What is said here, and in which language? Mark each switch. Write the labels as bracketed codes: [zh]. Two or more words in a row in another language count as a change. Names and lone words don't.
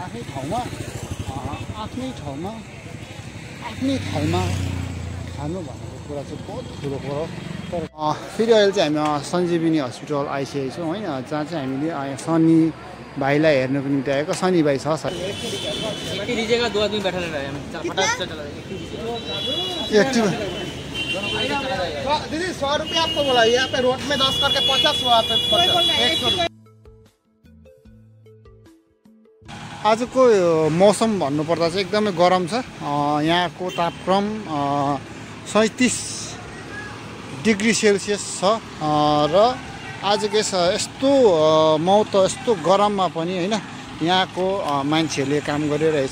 [ne] आफ्नै ठाउँमा आफ्नै ठाउँमा खानु भनेको कुरा चाहिँ बहुत ठुलो कुरो। तर फेरि अहिले चाहिँ हामी सञ्जीवनी हस्पिटल आइसकेको छौँ होइन, जहाँ चाहिँ हामीले शनि भाइलाई हेर्नुको निम्ति आएको। शनि भाइ छ सर? [hi] दीदी 100 रुपया आपको बोला, यहाँ पे रोड में 10 करके 50 हुआ। [ne] आजको मौसम भन्नुपर्दा चाहिँ एकदमै गरम छ। यहाँको तापक्रम 37 डिग्री सेल्सियस छ र आजको यस्तो यस्तो गरममा पनि होइन यहाँको मान्छेहरूले काम गरिरहेछ।